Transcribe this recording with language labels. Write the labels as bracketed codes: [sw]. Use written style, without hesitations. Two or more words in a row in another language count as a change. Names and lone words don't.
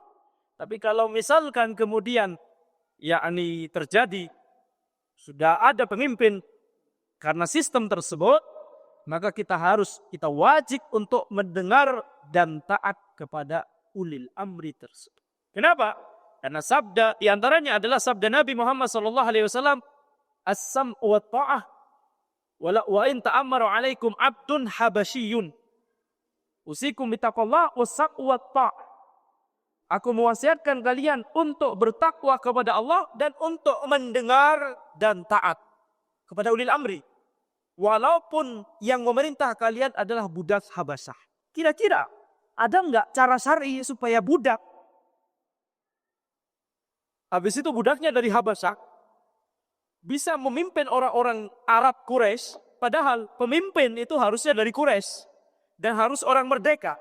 [id] Tapi kalau misalkan kemudian yakni terjadi sudah ada pemimpin karena sistem tersebut, maka kita wajib untuk mendengar dan taat kepada [ar] أولي الأمر [id] tersebut. Kenapa? Karena sabda di antaranya adalah sabda Nabi Muhammad SAW, [ar] السمع والطاعة وإن تأمر عليكم عبد حبشي أوصيكم بتقوى الله والسمع والطاعة. [id] Aku mewasiatkan kalian untuk bertakwa kepada Allah dan untuk mendengar dan taat kepada [ar] أولي الأمر. [id] Walaupun yang memerintah kalian adalah budak Habasyah. Kira-kira ada enggak cara syar'i supaya budak, habis itu budaknya dari Habasyah, bisa memimpin orang-orang Arab Quraisy, padahal pemimpin itu harusnya dari Quraisy dan harus orang merdeka.